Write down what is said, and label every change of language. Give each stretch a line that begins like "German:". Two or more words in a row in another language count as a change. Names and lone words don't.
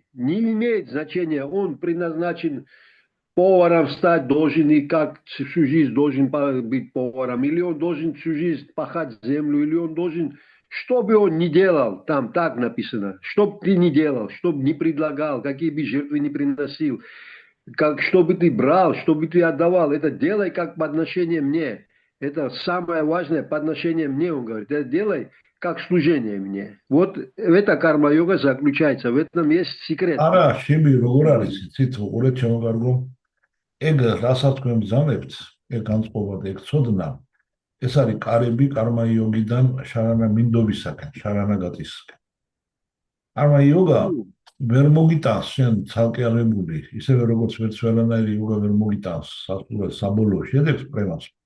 Russian: Не имеет значения, он предназначен поваром стать, должен и как всю жизнь должен быть поваром, или он должен всю жизнь пахать землю, или он должен, что бы он ни делал, там так написано, что бы ты ни делал, что бы ни предлагал, какие бы жертвы ни приносил, что бы ты брал, что бы ты отдавал, это делай как по отношению мне. Это самое важное по отношению мне, он говорит, это делай как служение мне. Вот эта карма-йога заключается, в этом есть секрет.
Georgian: Ара, შები როგორ არის, იცით, უყურეთ ჩემო კარგო. ეგ რასაც თქვენ ბრძანებთ, ეგ განწყობად, ეგ ცოდნა, ეს არის კარები კარმა-იოგიდან შარანა მინდობისაკენ, შარანა გატისკენ. კარმა-იოგა ვერ მოგიტანს შენ ცალკე აღებული, ისევე როგორც ვერც ყველანაირი იოგა ვერ მოგიტანს სასწაულად საბოლოო შედეგს პრემას.